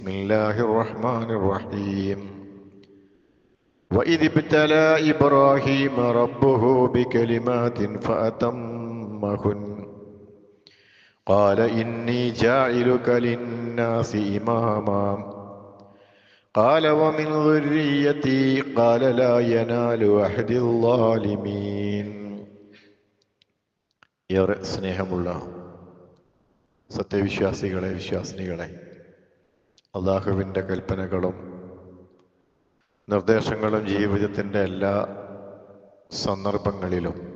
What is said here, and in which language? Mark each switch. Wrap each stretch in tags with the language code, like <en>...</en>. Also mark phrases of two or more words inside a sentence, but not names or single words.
<ar>بسم الله الرحمن الرحيم وإذ ابتلى إبراهيم ربه بكلمات فأتمهن قال إني جاعلك للناس إماما قال ومن ذريتي قال لا ينال عهد الظالمين.</ar> <ml>ഏറെ സ്നേഹമുള്ള സത്യവിശ്വാസികളെ, വിശ്വാസിനികളെ, അള്ളാഹുവിൻ്റെ കൽപ്പനകളും നിർദ്ദേശങ്ങളും ജീവിതത്തിൻ്റെ എല്ലാ സന്ദർഭങ്ങളിലും</ml>